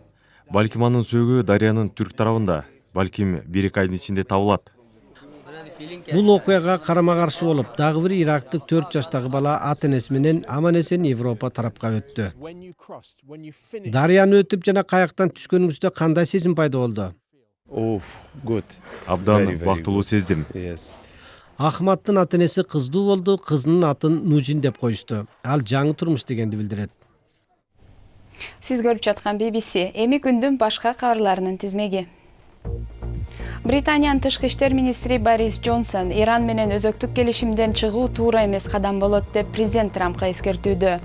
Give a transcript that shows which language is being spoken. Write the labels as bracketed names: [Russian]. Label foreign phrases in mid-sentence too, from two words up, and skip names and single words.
[Kyrgyz] Балким анын сөөгү дарыянын түрк тарабында, балким 1-2 айдын ичинде табылат. Бул окуяга карама каршы болуп, дагы бир ирактык 4 жаштагы бала ата-энеси менен аман эсен Европа тарапка өттү. Дарыяны өтүп жана каяктан түшкөнүңүздө кандай сезим пайда болду? [English] Good. [Kyrgyz] Абдан [English] Very, very [Kyrgyz] бактылуу [English] good. [Kyrgyz] сездим. [English] Yes. [Kyrgyz] Ахматтын ата-энеси кыздуу болду, кызынын атын Нужин деп коюшту. Ал жаңы турмуш дегенди билдирет. Сиз көрүп жаткан BBC эми күндүн башка кабарларынын тизмеги. Британиянын тышкы иштер министри Борис Джонсон Иран менен өзөктүк келишимден чыгуу туура эмес кадам болот деп президент Трампка эскертүүдө.